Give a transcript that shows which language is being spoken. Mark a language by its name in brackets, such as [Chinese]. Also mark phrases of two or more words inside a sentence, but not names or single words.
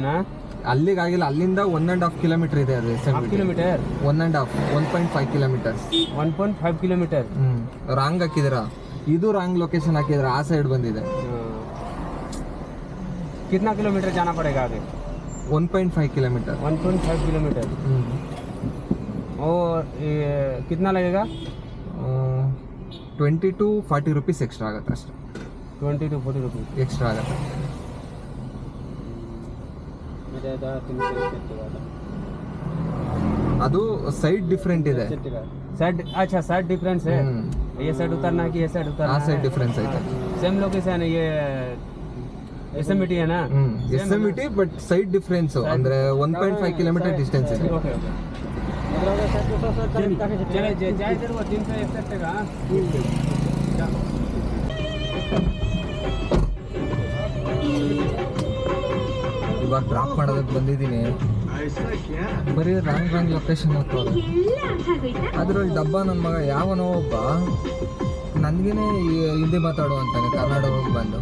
[Kannada] ಅಲ್ಲಿಗಾಗಿಲ್ಲ, ಅಲ್ಲಿಂದ 1.5 ಕಿಲೋಮೀಟರ್ ಇದೆ ಅದು. ಕಿಲೋಮೀಟರ್ 1.5 ಕಿಲೋಮೀಟರ್ಸ್ 1.5 ಕಿಲೋಮೀಟರ್. ರಾಂಗ್ ಹಾಕಿದಿರಾ. ಇದು ರಾಂಗ್ ಲೊಕೇಶನ್ ಹಾಕಿದ್ರೆ ಆ ಸೈಡ್ ಬಂದಿದೆ. [Hindi] कितना किलोमीटर जाना पड़ेगा आगे? 1.5 किलोमीटर. 1.5 किलोमीटर. और कितना लगेगा? [English] 20 to 40 rupees extra [Kannada] ಆಗುತ್ತೆ ಅಷ್ಟೇ. [English] 20 to 40 rupees [Kannada] एक्स्ट्रा ಆಗುತ್ತೆ. ಅದು ಸೈಡ್ ಡಿಫರೆಂಟ್ ಇದೆ. [Hindi] साइड अच्छा साइड डिफरेंस है. ये साइड उतरना है कि ये साइड उतरना है? साइड डिफरेंस है. सेम लोकेशन है. ये SMBT है ना? [Kannada] SMBT [English] but side difference [Kannada] ಅಂದ್ರೆ 1.5 ಕಿಲೋಮೀಟರ್ ಡಿಸ್ಟೆನ್ಸ್ ಇದೆ. ಓಕೆ ಓಕೆ. [Hindi] चले जाए इधर वो 361 का [Kannada] ಇವಾಗ ಡ್ರಾಪ್ ಮಾಡೋದಕ್ಕೆ ಬಂದಿದ್ದೀನಿ. ಬರೀ ರಾಂಗ್ ಲೊಕೇಶನ್ ಹಾಕೋದು. ಅದ್ರಲ್ಲಿ ಡಬ್ಬ ನನ್ನ ಮಗ ಯಾವನೋ ಒಬ್ಬ ನನಗೇನೆ ಹಿಂದಿ ಮಾತಾಡು ಅಂತಾನೆ ಕನ್ನಡ ಹೋಗಿ ಬಂದು.